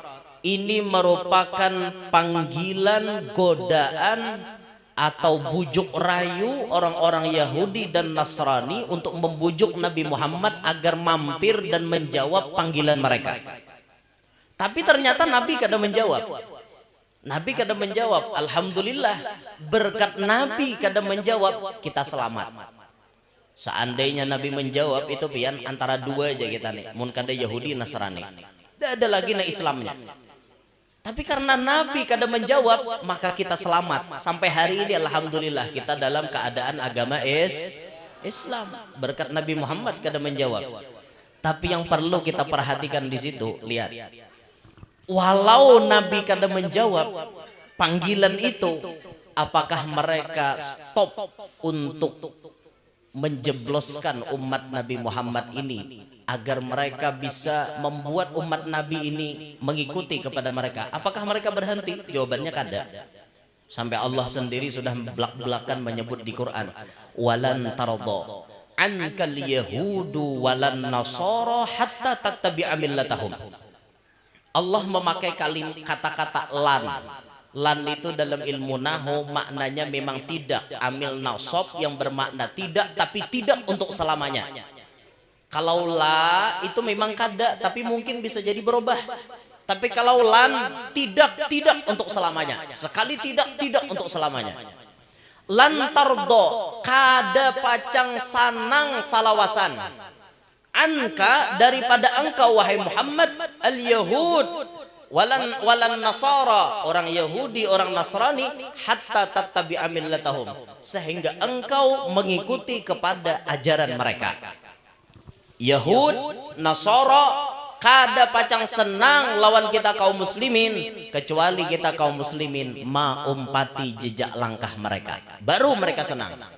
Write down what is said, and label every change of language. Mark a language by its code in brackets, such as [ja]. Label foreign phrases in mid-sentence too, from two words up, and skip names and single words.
[id] Ini merupakan panggilan, godaan atau bujuk rayu orang-orang Yahudi dan Nasrani untuk membujuk Nabi Muhammad agar mampir dan menjawab panggilan mereka. Tapi ternyata Nabi kada menjawab. Nabi kada menjawab. Alhamdulillah, berkat Nabi kada menjawab, kita selamat. [bjn] Seandainya Nabi menjawab, itu pian antara dua aja kita nih, mun kada Yahudi Nasrani, tidak ada lagi na Islamnya. [id] Tapi karena Nabi kada menjawab, maka kita selamat. Sampai hari ini alhamdulillah kita dalam keadaan agama Islam, berkat Nabi Muhammad kada menjawab. Tapi yang perlu kita perhatikan di situ, lihat, walau Nabi kada menjawab panggilan itu, apakah mereka stop untuk menjebloskan umat Nabi Muhammad ini agar mereka bisa membuat umat Nabi ini mengikuti kepada mereka? Apakah mereka berhenti? Jawabannya kada. Sampai Allah sendiri sudah belak-belakan menyebut di Quran, [ar] ولن ترضى عنك اليهود ولا النصارى حتى تتبع ملتهم. [id] Allah memakai kata-kata lan. Lan itu dalam ilmu nahu maknanya memang tidak, amil nasab yang bermakna tidak, tapi tidak untuk selamanya. Kalau la itu memang kada, tapi mungkin bisa jadi berubah. Tapi kalau lan tidak untuk selamanya. Sekali tidak untuk selamanya. [ar] لن ترضى [bjn] kada pacang sanang salawasan. [id] Anka daripada engkau wahai Muhammad [ar] اليهود ولن النصارى, [id] orang Yahudi orang Nasrani, [ar] حتى تتبع ملتهم, [id] sehingga engkau mengikuti kepada ajaran mereka. [bjn] Yahud Nasara kada pacang senang lawan kita kaum muslimin, kecuali kita kaum muslimin umpati jejak langkah mereka, baru mereka senang.